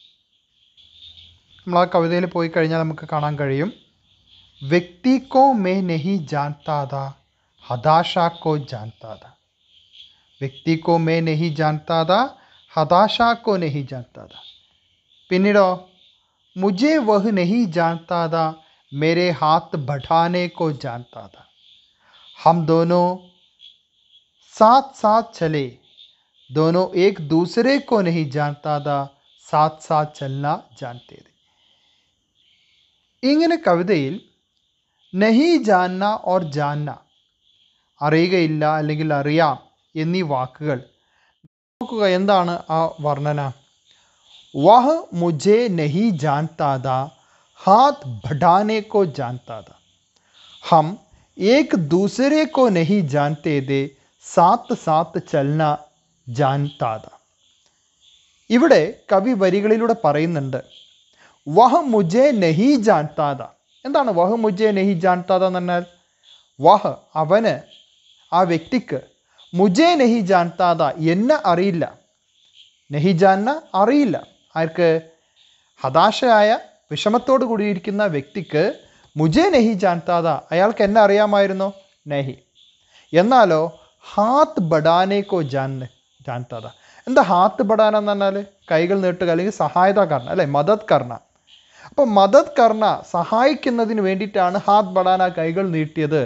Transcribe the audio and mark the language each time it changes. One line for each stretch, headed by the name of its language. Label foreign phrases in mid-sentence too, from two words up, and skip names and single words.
Malayalam: നമ്മൾ ആ കവിതയിൽ പോയി കഴിഞ്ഞാൽ നമുക്ക് കാണാൻ കഴിയും,
Hindi: व्यक्ति को मैं नहीं जानता था, हताशा को जानता था,
Malayalam: ഹതാശാ കോ ജാൻതാ താ.
Hindi: व्यक्ति को मैं नहीं जानता था, हताशा को नहीं जानता था, ഹതാശാ കോ നഹീ ജാൻതാ താ.
Malayalam: പിന്നീടോ,
Hindi: മുझे वह नहीं जानता था, मेरे हाथ बढ़ाने को जानता था. हम दोनों साथ साथ चले, दोनों एक दूसरे को नहीं जानता था, साथ साथ चलना जानते थे.
Malayalam: ഇങ്ങനെ കവിതയിൽ
Hindi: नहीं जानना और जानना,
Malayalam: അറിയുകയില്ല അല്ലെങ്കിൽ അറിയാം എന്നീ വാക്കുകൾ നോക്കുക. എന്താണ് ആ വർണ്ണന?
Hindi: वह मुझे नहीं जानता था, हाथ बढ़ाने को जानता था. हम एक दूसरे को नहीं जानते थे, साथ साथ चलना जानता था.
Malayalam: ഇവിടെ കവി വരികളിലൂടെ പറയുന്നുണ്ട്,
Hindi: वह मुझे नहीं जानता था.
Malayalam: എന്താണ്
Hindi: वह मुझे नहीं जानता था
Malayalam: എന്ന് പറഞ്ഞാൽ? വഹ് അവന്, ആ വ്യക്തിക്ക്,
Hindi: मुझे नहीं जानता था
Malayalam: എന്നെ അറിയില്ല.
Hindi: नहीं जानना
Malayalam: അറിയില്ല. ആർക്ക്? ഹതാശയായ, വിഷമത്തോട് കൂടിയിരിക്കുന്ന വ്യക്തിക്ക്
Hindi: मुझे नहीं जानता था,
Malayalam: അയാൾക്ക് എന്നെ അറിയാമായിരുന്നോ? നഹി.
Hindi: എന്നാലോ हाथ बढ़ाने को जानता था.
Malayalam: എന്താ
Hindi: हाथ बढ़ाना
Malayalam: എന്ന് പറഞ്ഞാൽ? കൈകൾ നീട്ടുക അല്ലെങ്കിൽ
Hindi: सहायता करना,
Malayalam: അല്ലേ?
Hindi: मदद करना.
Malayalam: അപ്പോൾ
Hindi: मदद करना,
Malayalam: സഹായിക്കുന്നതിന് വേണ്ടിയിട്ടാണ്
Hindi: हाथ बढ़ाना,
Malayalam: കൈകൾ നീട്ടിയത്.